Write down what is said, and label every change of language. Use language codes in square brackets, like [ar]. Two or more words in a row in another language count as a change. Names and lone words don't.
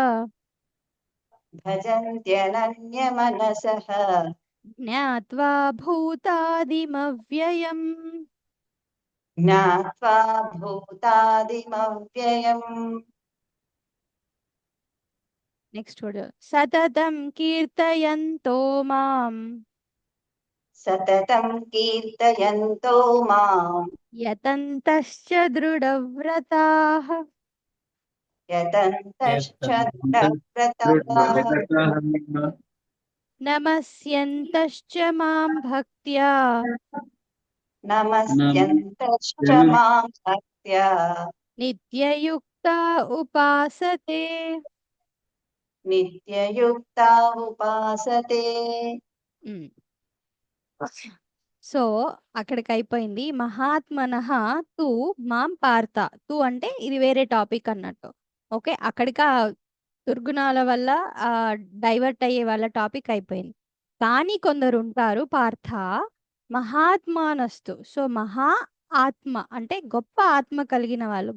[sa] భజంత్యనన్యమనసః జ్ఞాత్వా భూతాదిమవ్యయం. జ్ఞాత్వా భూతాదిమవ్యయం. [te] నెక్స్ట్ చూడు, [sa] సతతం కీర్తయంతో మాం సతతం కీర్తయంతో మాం యతంతశ్చ దృఢవ్రతాః యతంతశ్చ దృఢవ్రతాః నమస్యంతశ్చ మాం భక్త్యా నమస్యంతశ్చ మాం భక్త్యా నిత్యయుక్తా ఉపాసతే. నిత్యయుక్తా ఉపాసతే. [te] సో అక్కడికి అయిపోయింది. [sa] మహాత్మనః తు మాం పార్థ, [te] తు అంటే ఇది వేరే టాపిక్ అన్నట్టు. ఓకే, అక్కడికి ఆ దుర్గుణాల వల్ల డైవర్ట్ అయ్యే వాళ్ళ టాపిక్ అయిపోయింది. కానీ కొందరు ఉంటారు [sa] పార్థ మహాత్మానస్తు, [te] సో మహా ఆత్మ అంటే గొప్ప ఆత్మ కలిగిన వాళ్ళు.